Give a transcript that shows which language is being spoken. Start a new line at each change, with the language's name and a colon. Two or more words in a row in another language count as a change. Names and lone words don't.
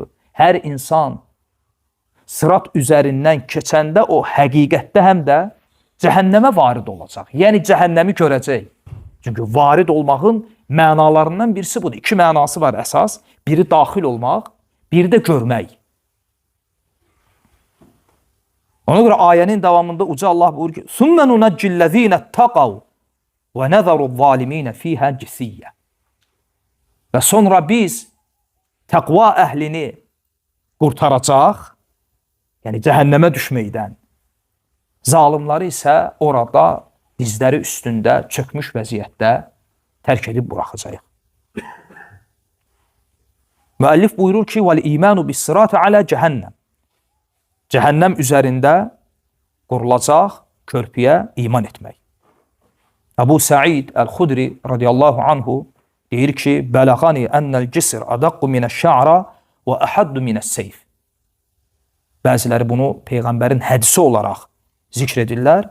Azerbaijani: Hər insan sırat üzərindən keçəndə o həqiqətdə həm də cəhənnəmə varid olacaq. Yəni cəhənnəmi görəcək. Çünki varid olmağın mənalarından birisi budur. İki mənası var əsas. Biri daxil olmaq, biri də görmək. Ona görə ayənin davamında uca Allah buyurur ki,
Arabic: ثُمَّ نُنَجِّ الَّذ۪ينَ اتَّقَوْا وَنَذَرُ الظَّالِم۪ينَ ف۪يهَا جِثِيَّ
Azerbaijani: Və sonra biz təqva əhlini qurtaracaq, yəni cəhənnəmə düşməkdən, zalimları isə orada dizləri üstündə çökmüş vəziyyətdə tərk edib buraxacaq. Müəllif buyurur ki,
Arabic: وَالْاِيمَانُ بِالصِّرَاتِ عَلَى
Azerbaijani: cəhənnəm Cəhənnəm üzərində qurulacaq körpüyə iman etmək.
Arabic: Əbu Səid Əl-Xudri رضي الله عنه
Azerbaijani: deyir ki,
Arabic: بلغني أن الجسر أدق من الشعر وأحد من السيف.
Azerbaijani: Bəziləri bunu Peyğəmbərin hədisi olaraq zikr edirlər.